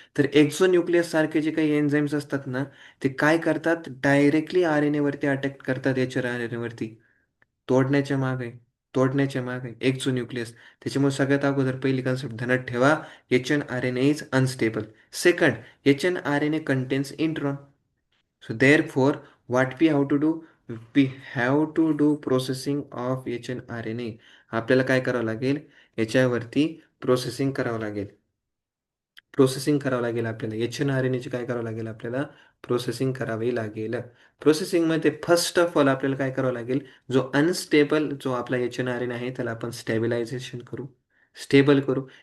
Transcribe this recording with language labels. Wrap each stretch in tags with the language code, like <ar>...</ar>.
<mr>तर एक्झोन्यूक्लियस सारखे जे काही एन्झाईम्स असतात ना, ते काय करतात? डायरेक्टली RNA वरती अटॅक करतात, HNRNA वरती. तोडण्याच्या मागे, तोडण्याच्या मागे एक्झोन्यूक्लियस. त्याच्यामुळे सगळ्यात अगोदर पहिली कन्सेप्ट ध्यानात ठेवा,</mr> <en>HNRNA is unstable. Second, HNRNA contains intron. So therefore, what we have to do? We have to do processing of HNRNA.</en> <mr>आपल्याला काय करावं लागेल? याच्यावरती प्रोसेसिंग करावं लागेल. प्रोसेसिंग करावं लागेल आपल्याला. HNRNA ची काय करावं लागेल आपल्याला? प्रोसेसिंग करावी लागेल. प्रोसेसिंगमध्ये फर्स्ट ऑफ ऑल आपल्याला काय करावं लागेल? जो अनस्टेबल जो आपला HNRNA आहे त्याला आपण स्टॅबिलायझेशन करू, स्टेबल करू.</mr>